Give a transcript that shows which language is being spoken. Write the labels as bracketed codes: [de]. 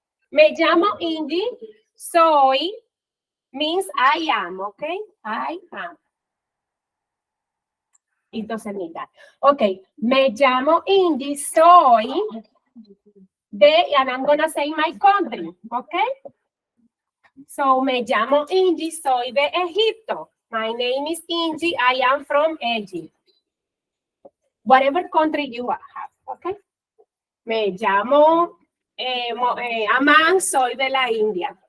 [es] Me llamo Ingy, soy [en] means I am, okay? I am. It doesn't mean that. Okay, [es] me llamo Ingy, soy. [en] and I'm gonna say my country, okay? [es] So, me llamo Ingi, soy de Egipto. [en] My name is Ingi, I am from Egypt. Whatever country you have, okay? [es] Me llamo Aman, soy de la India.